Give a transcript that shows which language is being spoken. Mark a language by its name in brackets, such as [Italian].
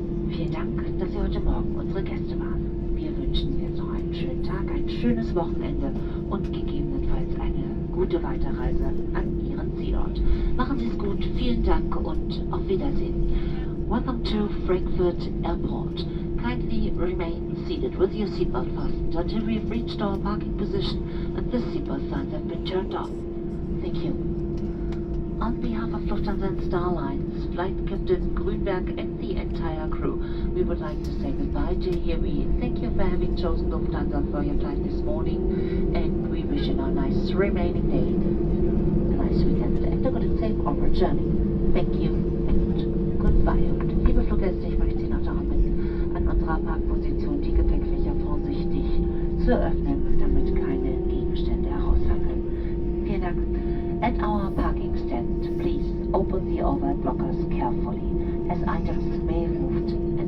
[German] Vielen Dank, dass Sie heute Morgen unsere Gäste waren. Wir wünschen jetzt noch einen schönen Tag, ein schönes Wochenende und gegebenenfalls eine gute Weiterreise an Ihren Zielort. Machen Sie es gut, vielen Dank und auf Wiedersehen. [English] Welcome to Frankfurt Airport. Kindly remain seated with your seatbelt fastened until we have reached our parking position and the seatbelt signs have been turned off. Thank you. On behalf of Lufthansa and Star Alliance, Flight Captain Grünberg and the entire crew, we would like to say goodbye to you. We thank you for having chosen Lufthansa for your flight this morning, and we wish you a nice remaining day, a nice weekend, and a good and safe onward journey. Thank you and goodbye. [German] Und liebe Fluggäste, ich möchte Sie noch daran bitten, an unserer Parkposition die Gepäckfächer vorsichtig zu öffnen, damit keine Gegenstände herausfallen können. Vielen Dank. [English] At our parking stand, please open the overhead blockers carefully, as items may have moved